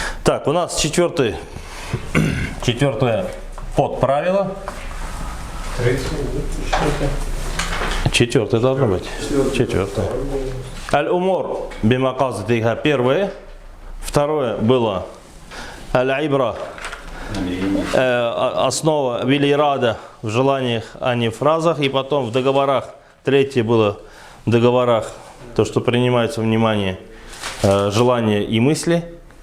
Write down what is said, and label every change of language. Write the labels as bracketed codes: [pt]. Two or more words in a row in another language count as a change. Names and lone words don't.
[ru] Так, у нас четвертое подправило. Четвертое должно быть. Четвертое. [ar] الأمور بمقاصدها первое. [ru] Второе было аль-ибра. Основа вилирада в желаниях, а не в фразах. И потом в договорах. Третье было в договорах. То, что принимается во внимание желания и мысли.